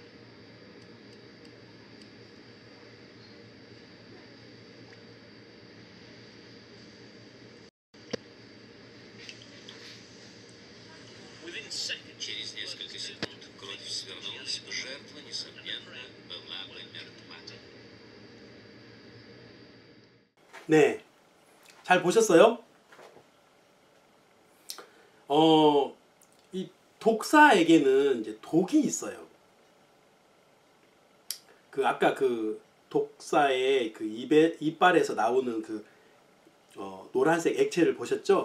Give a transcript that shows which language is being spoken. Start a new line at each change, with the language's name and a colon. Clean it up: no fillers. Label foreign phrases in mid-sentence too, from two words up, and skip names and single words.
Russian: Через несколько секунд кровь свернулась, жертва, несомненно, была бы мертва.
Korean: 네, 잘 보셨어요? 이 독사에게는 이제 독이 있어요. 그 아까 그 독사의 그 이빨에서 나오는 그 노란색 액체를 보셨죠?